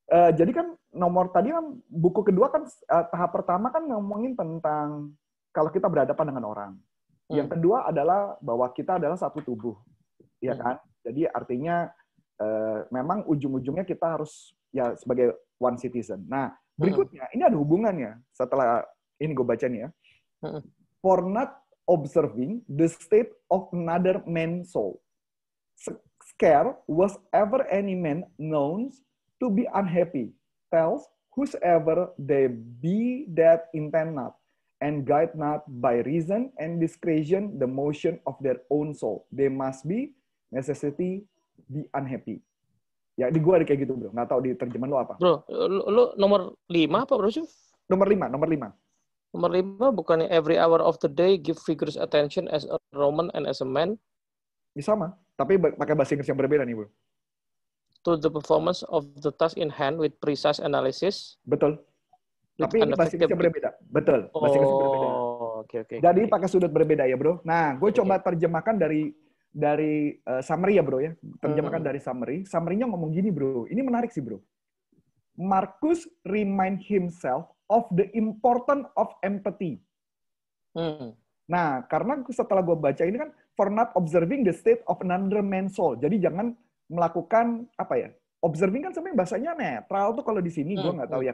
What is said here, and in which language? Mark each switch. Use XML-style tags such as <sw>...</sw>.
<id>Jadi kan nomor tadi kan buku kedua kan tahap pertama kan ngomongin tentang kalau kita berhadapan dengan orang. Yang kedua adalah bahwa kita adalah satu tubuh, ya kan? Jadi artinya memang ujung-ujungnya kita harus ya sebagai</id> <en>one citizen.</en> <id>Nah, berikutnya ini ada hubungannya. Setelah ini gue baca nih ya.</id> <en>For not observing the state of another man's soul. Scare was ever any man known to be unhappy. Tells whosoever they be that intend not, and guide not by reason and discretion the motion of their own soul. They must be necessity be unhappy.</en> <id>Ya, di gua ada kayak gitu, bro. Nggak tahu di terjemahan lo apa. Bro, lu nomor 5 apa, bro? Nomor 5. Nomor</id> <en>5</en> <id>bukannya</id> <en>every hour of the day give vigorous attention as a Roman and as a man?</en> <id>Ini sama, tapi pakai bahasa Inggris yang berbeda nih, bro.</id> <en>To the performance of the task in hand with precise analysis.</en> <id>Betul. Tapi ini bahasa Inggris yang berbeda. Betul. Bahasa Inggris yang berbeda. Oke. Jadi pakai sudut berbeda ya, bro. Nah, gue coba terjemahkan dari summary ya, bro ya. Terjemahkan dari summary. Summary-nya ngomong gini, bro. Ini menarik sih, bro.</id> <en>Marcus remind himself of the importance of empathy.</en> <id>Nah, karena setelah gue baca ini kan</id> <en>for not observing the state of another man's soul.</en> <id>Jadi jangan melakukan observing kan sebenarnya bahasanya netral tuh kalau di sini gue nggak tahu ya.</id>